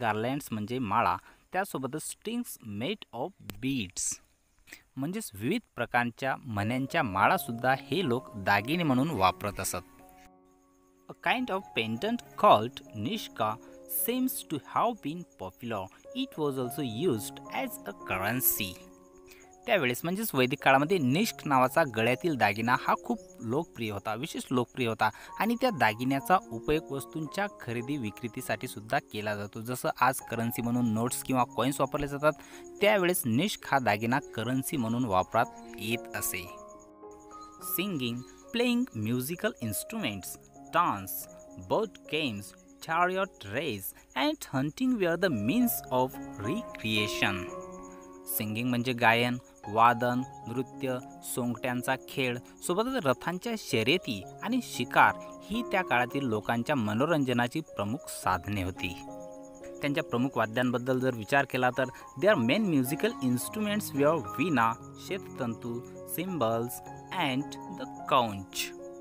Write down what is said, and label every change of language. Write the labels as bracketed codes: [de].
[mr] गार्लँड्स म्हणजे माळा, त्यासोबतच [en] strings made of beads [mr] म्हणजेच विविध प्रकारच्या मण्यांच्या माळासुद्धा हे लोक दागिने म्हणून वापरत असत. [en] A kind of pendant called nishka seems to have been popular. It was also used as a currency. [mr] त्यावेळेस म्हणजेच वैदिक काळामध्ये निष्क नावाचा गळ्यातील दागिना हा खूप लोकप्रिय होता, विशेष लोकप्रिय होता आणि त्या दागिन्याचा उपयोग वस्तूंच्या खरेदी विक्रीसाठी सुद्धा केला जातो. जसं आज करन्सी म्हणून नोट्स किंवा कॉइन्स वापरले जातात, त्यावेळेस निष्क हा दागिना करन्सी म्हणून वापरात येत असे. [en] Singing, playing musical instruments, dance, boat games, chariot race and hunting were the means of recreation. [mr] Singing म्हणजे गायन, वादन, नृत्य, सोंगट्यांचा खेळ, सोबतच रथांच्या शर्यती आणि शिकार ही त्या काळातील लोकांच्या मनोरंजनाची प्रमुख साधने होती. त्यांच्या प्रमुख वाद्यांबद्दल जर विचार केला तर [en] There main musical instruments were veena, shatatantu, cymbals and the conch.